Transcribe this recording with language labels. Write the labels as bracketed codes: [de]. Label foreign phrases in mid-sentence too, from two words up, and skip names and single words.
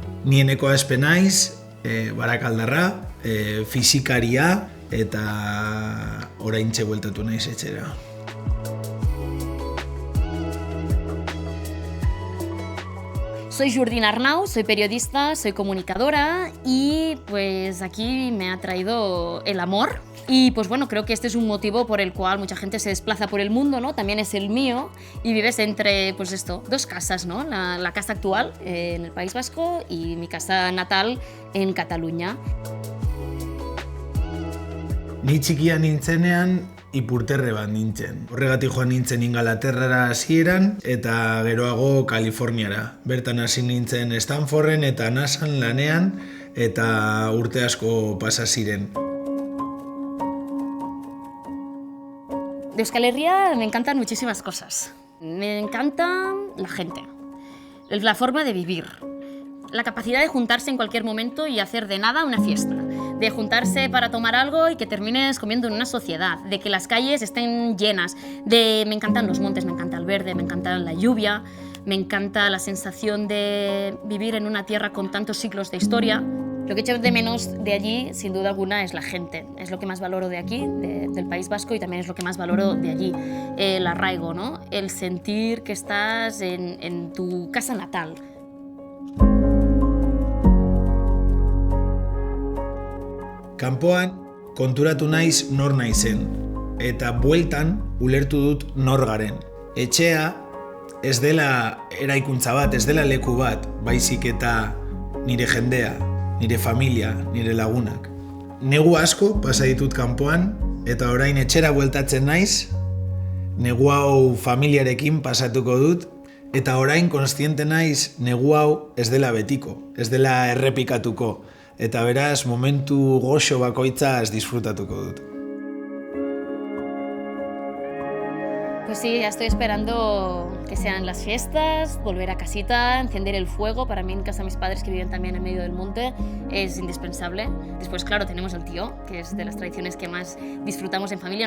[eu] Nieneko aspe naiz, Barakaldarra, fisikaria eta oraintxe bueltatu naiz etxera. [es] Soy Jordina Arnau, soy periodista, soy comunicadora y pues aquí me ha traído el amor. Y pues bueno, creo que este es un motivo por el cual mucha gente se desplaza por el mundo, ¿no? También es el mío y vives entre, pues esto, dos casas, ¿no? La casa actual en el País Vasco y mi casa natal en Cataluña. [eu] Ni txikia nintzenean ipurterre bat nintzen. Horregatik joan nintzen Ingalaterrara hasieran eta geroago Kaliforniara. Bertan hasi nintzen Stanforden eta NASAn lanean eta urte asko pasa ziren. [es] De Euskal Herria me encantan muchísimas cosas. Me encanta la gente, la forma de vivir, la capacidad de juntarse en cualquier momento y hacer de nada una fiesta, de juntarse para tomar algo y que termines comiendo en una sociedad, de que las calles estén llenas, me encantan los montes, me encanta el verde, me encanta la lluvia, me encanta la sensación de vivir en una tierra con tantos siglos de historia. Lo que echo de menos de allí, sin duda alguna, es la gente. Es lo que más valoro de aquí, del País Vasco, y también es lo que más valoro de allí. El arraigo, ¿no? El sentir que estás en tu casa natal. [eu] Kanpoan konturatu naiz nor naizen, eta bueltan ulertu dut nor garen. Etxea ez dela eraikuntza bat, ez dela leku bat, baizik eta nire jendea, nire familia, nire lagunak. Negu asko pasa ditut kanpoan, eta orain etxera bueltatzen naiz, negu hau familiarekin pasatuko dut, eta orain kontziente naiz negu hau ez dela betiko, ez dela errepikatuko, eta beraz momentu goxo bakoitzaz disfrutatuko dut. [es] Pues sí, ya estoy esperando que sean las fiestas, volver a casita, encender el fuego. Para mí en casa de mis padres, que viven también en medio del monte, es indispensable. Después, claro, tenemos el tío, que es de las tradiciones que más disfrutamos en familia.